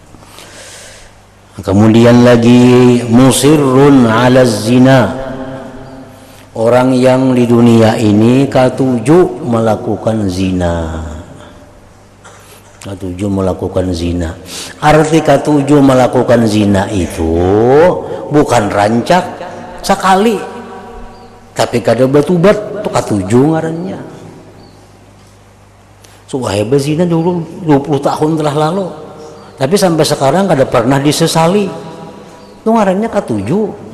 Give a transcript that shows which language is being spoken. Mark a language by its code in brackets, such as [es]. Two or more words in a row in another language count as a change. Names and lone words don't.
[id] Kemudian lagi [ar] مصر على الزنا, [id] orang yang di dunia ini ketujuh melakukan zina. Ketujuh melakukan zina. [bjn] Arti ketujuh melakukan zina itu bukan rancak sekali, tapi kada bertobat, itu ketujuh ngarannya. Suwahe berzina dulu 20 tahun telah lalu, tapi sampai sekarang kada pernah disesali, itu ngarannya ketujuh.